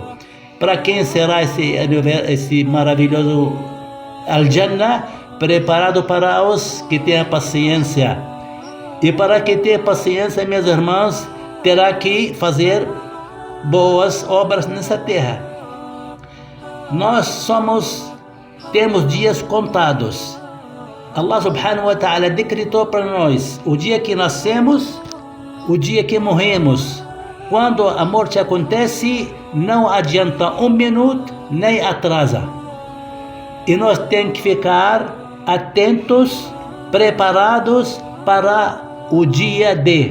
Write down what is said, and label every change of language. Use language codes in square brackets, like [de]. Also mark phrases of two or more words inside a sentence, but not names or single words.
[pt] Para quem será esse maravilhoso Al-Jannah, preparado para os que têm a paciência. E para que tenha paciência, meus irmãos, terá que fazer boas obras nessa terra. Nós temos dias contados. Allah [ar] سبحانه وتعالى [pt] decretou para nós o dia que nascemos, o dia que morremos. Quando a morte acontece, não adianta um minuto, nem atrasa. E nós temos que ficar atentos, preparados para o dia D.